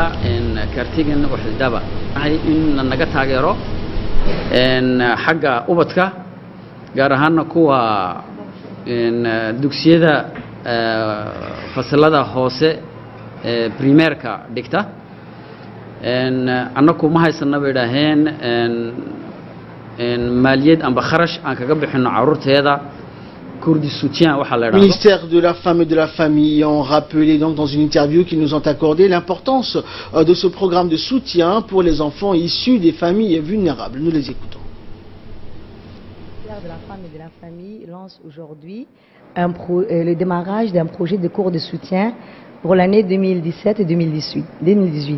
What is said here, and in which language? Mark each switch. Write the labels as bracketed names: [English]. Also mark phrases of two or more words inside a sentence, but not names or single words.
[Somali] kartigan waxdaba in naga taageero xagga ubadka gaar ahaan kuwa dugsiyada fasalada hoose primairka dhigta annaku ma haysana beedaheen maaliyad amba kharash aan kaga bixino carruurteeda. [French] Le ministère de la Femme et de la Famille ont rappelé dans une interview qu'ils nous ont accordé l'importance de ce programme de soutien pour les enfants issus des familles vulnérables. Nous les écoutons. Le ministère de la Femme et de la Famille lance aujourd'hui le démarrage d'un projet de cours de soutien pour l'année 2017 et 2018.